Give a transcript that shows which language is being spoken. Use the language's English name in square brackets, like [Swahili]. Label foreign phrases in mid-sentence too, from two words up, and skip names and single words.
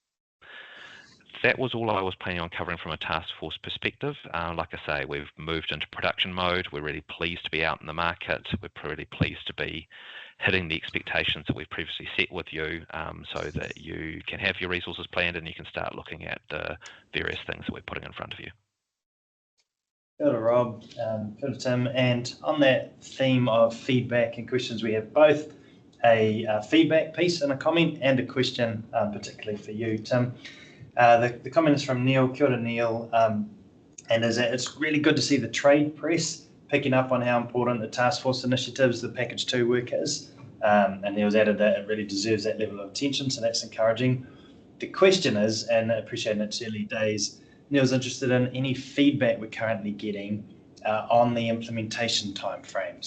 [English] That was all I was planning on covering from a task force perspective. Like I say, we've moved into production mode. We're really pleased to be out in the market. We're really pleased to be hitting the expectations that we've previously set with you, so that you can have your resources planned and you can start looking at the various things that we're putting in front of you. [Māori] Kia ora, Rob. Kia ora, Tim. [English] And on that theme of feedback and questions, we have both a feedback piece and a comment and a question, particularly for you, Tim. The comment is from Neil. [Māori] Kia ora, Neil. [English] And it's really good to see the trade press picking up on how important the task force initiatives, the package 2 work is. And Neil's added that it really deserves that level of attention, so that's encouraging. The question is, and I appreciate in its early days, Neil's interested in any feedback we're currently getting on the implementation timeframe.